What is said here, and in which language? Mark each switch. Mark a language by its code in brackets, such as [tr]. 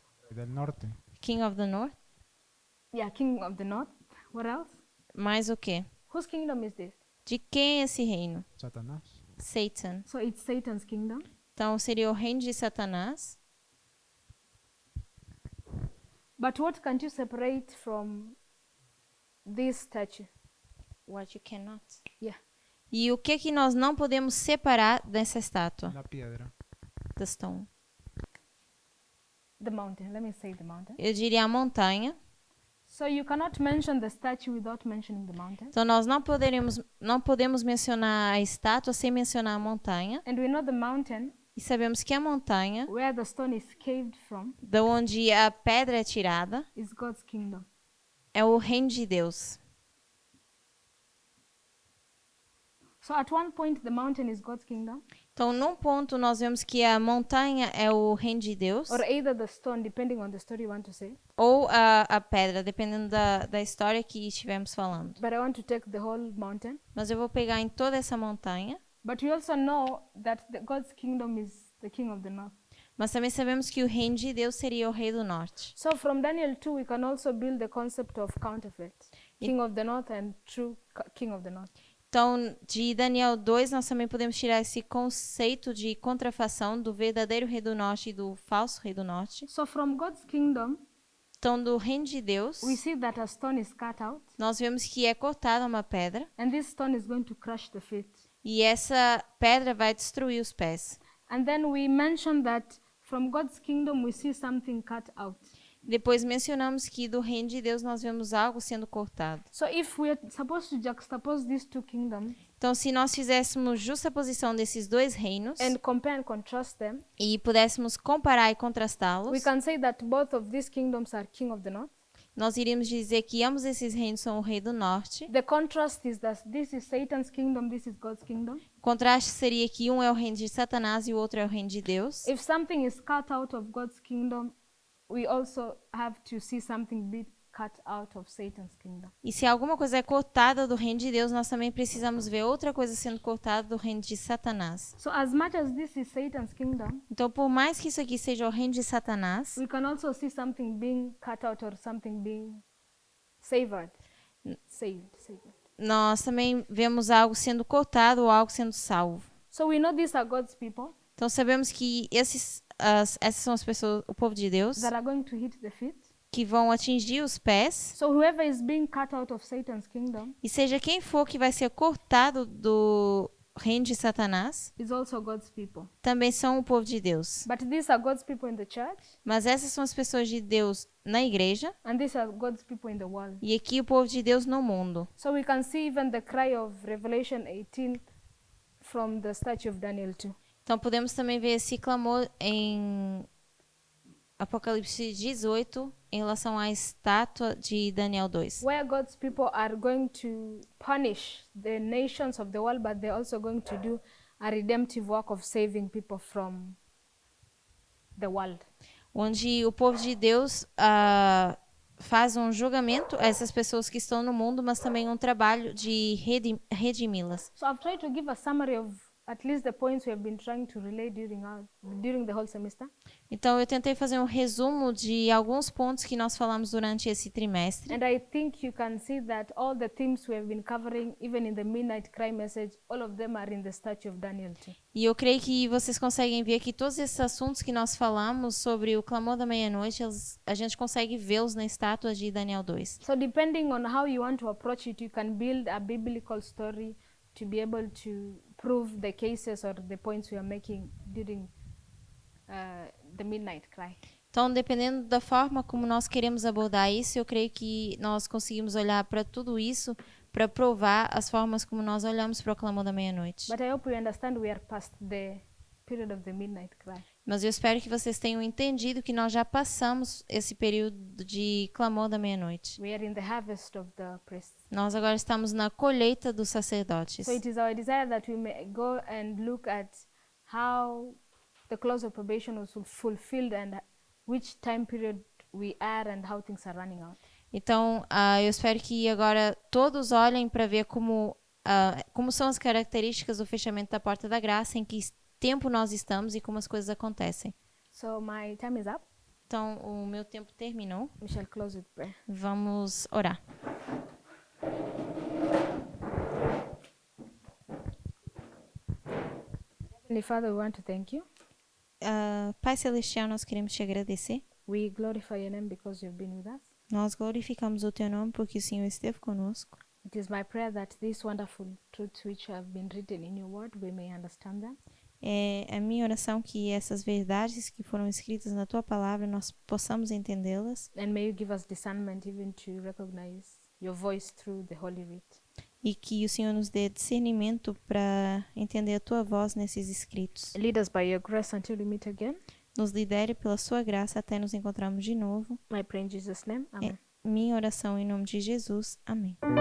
[es] Del norte. [en] King of the North? Yeah, king of the north. What else? [pt] Mais o quê? [en] Whose kingdom is this? [pt] De quem é esse reino? [es] Satanás. [en] Satan. So it's Satan's kingdom. [pt] Então, seria o reino de Satanás. [en] But what can't you separate from this statue? What you cannot. Yeah. [pt] E o que nós não podemos separar dessa estátua? [es] La piedra. [en] The stone. The mountain. Let me say the mountain. [pt] Eu diria a montanha. [en] So you cannot mention the statue without mentioning the mountain. [pt] Então, nós não podemos mencionar a estátua sem mencionar a montanha. [en] And we know the mountain, [pt] E sabemos que a montanha, [en] where the stone is caved from, [pt] da onde a pedra é tirada, [en] is God's kingdom. [pt] é o reino de Deus. [en] So at one point, the mountain is God's kingdom, [pt] Então, num ponto, nós vemos que a montanha é o reino de Deus, [en] or either the stone, depending on the story you want to say. [pt] ou a pedra, dependendo da história que estivermos falando. [en] But I want to take the whole mountain. [pt] Mas eu vou pegar em toda essa montanha. [en] But we also know that God's kingdom is the king of the north. [pt] Mas também sabemos que o reino de Deus seria o rei do norte. [en] So from Daniel 2, we can also build the concept of counterfeit, king of the north and true king of the north. [pt] Então, de Daniel 2, nós também podemos tirar esse conceito de contrafação do verdadeiro rei do norte e do falso rei do norte. [en] So from God's kingdom, [pt] Então, do reino de Deus, [en] we see that a stone is cut out, [pt] nós vemos que é cortada uma pedra, [en] and this stone is going to crush the feet. [pt] e essa pedra vai destruir os pés. [en] And then we mention that from God's kingdom, we see something cut out. [pt] Depois mencionamos que do reino de Deus nós vemos algo sendo cortado. [en] So if we're supposed to juxtapose these two kingdoms [pt] Então, se nós fizéssemos justaposição desses dois reinos [en] and compare and contrast them, [pt] e pudéssemos comparar e [en] we [pt] contrastá-los, [en] can say that both of these kingdoms are king of the north. [pt] nós iríamos dizer que ambos esses reinos são o rei do norte. [en] The contrast is that this is Satan's kingdom, this is God's kingdom. [pt] O contraste seria que um é o reino de Satanás e o outro é o reino de Deus. [en] If something is cut out of God's kingdom, we also have to see something be cut out of Satan's kingdom. [pt] E se alguma coisa é cortada do reino de Deus, nós também precisamos ver outra coisa sendo cortada do reino de Satanás. [en] So as much as this is Satan's kingdom, [pt] Então, por mais que isso aqui seja o reino de Satanás, [en] we can also see something being cut out or something being savored. Saved. [pt] nós também vemos algo sendo cortado ou algo sendo salvo. [en] So we know these are God's people [pt] Então, sabemos que essas são as pessoas, o povo de Deus, [en] that are going to hit the feet. [pt] que vão atingir os pés. [en] So whoever is being cut out of Satan's kingdom [pt] E seja quem for que vai ser cortado do reino de Satanás, [en] is also God's people. [pt] também são o povo de Deus. [en] But these are God's people in the church, [pt] Mas essas são as pessoas de Deus na igreja [en] and these are God's people in the world. [pt] e aqui o povo de Deus no mundo. [en] So we can see even the cry of Revelation 18 from the statue of Daniel 2. [pt] Então podemos também ver esse clamor em Apocalipse 18, em relação à estátua de Daniel 2. [en] where God's people are going to punish the nations of the world, but they're also going to do a redemptive work of saving people from the world. [pt] Onde o povo de Deus faz um julgamento a essas pessoas que estão no mundo, mas também um trabalho de redimi-las. [en] So I've tried to give a summary of at least the points we have been trying to relay during the whole semester. [pt] Então, eu tentei fazer um resumo de alguns pontos que nós falamos durante esse trimestre. [en] And I think you can see that all the themes we have been covering, even in the Midnight Cry message, all of them are in the statue of Daniel too. [pt] E eu creio que vocês conseguem ver que todos esses assuntos que nós falamos sobre o clamor da meia-noite, a gente consegue vê-los na estátua de Daniel 2. [en] So depending on how you want to approach it, you can build a biblical story to be able to prove the cases or the points we are making during the Midnight Cry. [pt] Então, dependendo da forma como nós queremos abordar isso, eu creio que nós conseguimos olhar para tudo isso para provar as formas como nós olhamos para o clamor da meia-noite. [en] But I hope you understand we are past the period of the Midnight Cry. [pt] Mas eu espero que vocês tenham entendido que nós já passamos esse período de clamor da meia-noite. [en] We are in the harvest of the priests. [pt] Nós agora estamos na colheita dos sacerdotes. [en] So it is our desire that we may go and look at how the close of probation was fulfilled and which time period we are and how things are running out. [pt] Então, eu espero que agora todos olhem para ver como são as características do fechamento da porta da graça, em que tempo nós estamos e como as coisas acontecem. [en] So my time is up. [pt] Então, o meu tempo terminou. [en] We shall close with prayer. [pt] Vamos orar. [en] Heavenly Father, we want to thank you. [pt] Pai Celestial, nós queremos te agradecer. [en] We glorify your name because you've been with us. [pt] Nós glorificamos o teu nome porque o Senhor esteve conosco. [en] It is my prayer that these wonderful truths which have been written in your word, we may understand them. [pt] É a minha oração que essas verdades que foram escritas na tua palavra, nós possamos entendê-las. [en] And may you give us discernment even to recognize your voice through the Holy Writ. [pt] E que o Senhor nos dê discernimento para entender a tua voz nesses escritos. [en] Lead us by your grace until we meet again. [pt] Nos lidere pela sua graça até nos encontrarmos de novo. [en] I pray in Jesus' name. Amen. [pt] Minha oração em nome de Jesus. Amém.